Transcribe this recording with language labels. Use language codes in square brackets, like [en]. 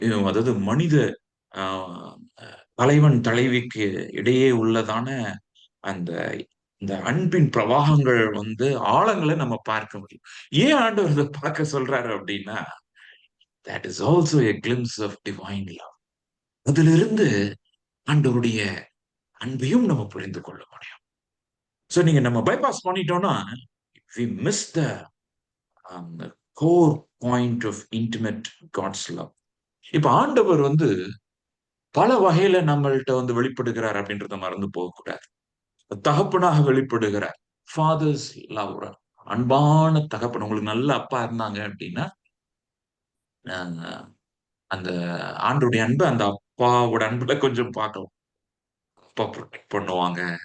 [ta] அதாவது மனித அ தலைவன் தலைவிக்கு இடையே உள்ளதான அந்த இந்த அன்பின் பிரவாகங்கள் வந்து ஆழங்களை நம்ம பார்க்க முடியும். ஏன் ஆண்டவர் இதை பார்க்க சொல்றாரு அப்படின்னா, [en] That is also a glimpse of divine love. [ta] அதிலிருந்து ஆண்டவருடைய அன்பையும் நம்ம புரிந்து கொள்ள முடியும். சோ நீங்க நம்ம பைபாஸ் பண்ணிட்டோம்னா [en] we miss the core point of intimate God's love. [ta] இப்ப ஆண்டவர் வந்து பல வகையில நம்மள்ட்ட வந்து வெளிப்படுகிறார் அப்படின்றத மறந்து போகக்கூடாது. தகப்பனாக வெளிப்படுகிறார். Fathers love. அன்பான தகப்பன். உங்களுக்கு நல்ல அப்பா இருந்தாங்க அப்படின்னா, அ அந்த ஆண்டவருடைய அன்ப அந்த அப்பாவோட அன்புல கொஞ்சம் பார்க்கலாம். அப்பா புரொடெக்ட் பண்ணுவாங்க.